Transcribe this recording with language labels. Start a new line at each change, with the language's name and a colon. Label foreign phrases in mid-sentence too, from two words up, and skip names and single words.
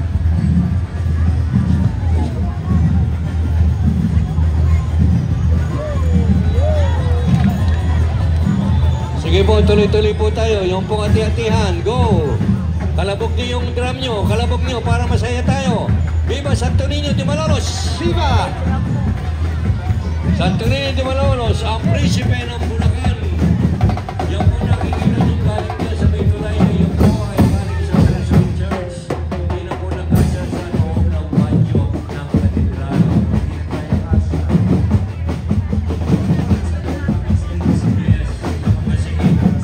Filipino: Sige po, tuloy-tuloy po tayo. Yung pong ati-atihan, go! Kalabog niyo yung drum nyo, kalabog niyo para masaya tayo. Viva Santo Niño de Malolos! Viva! Santo Niño de Malolos, ang prinsipe ng Bulacan. Yan po nakikita nyo galing niya sa may tulay na yung po ay galing sa Quezon Church. Hindi na po nakasya sa loob ng banyo ng katedral. Yes, masigit.